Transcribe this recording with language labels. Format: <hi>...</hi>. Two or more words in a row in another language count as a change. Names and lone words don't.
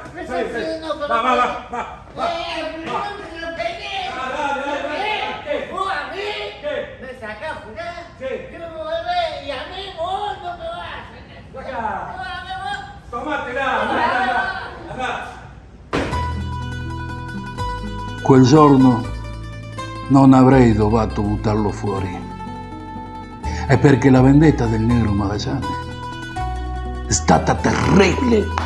<es>Me estoy pidiendo para Va. primero que lo pegué. Dale. ¿Qué? ¿Vos a mí? ¿Qué? ¿Me sacás fuera? Sí. Yo me volvé y a mí vos no me vas a sacar. Saca. Tómatela. Anda.</es> <it>Quel giorno non avrei dovuto buttarlo fuori. È perché la vendetta del Negro Magallanes è stata terribile.</it>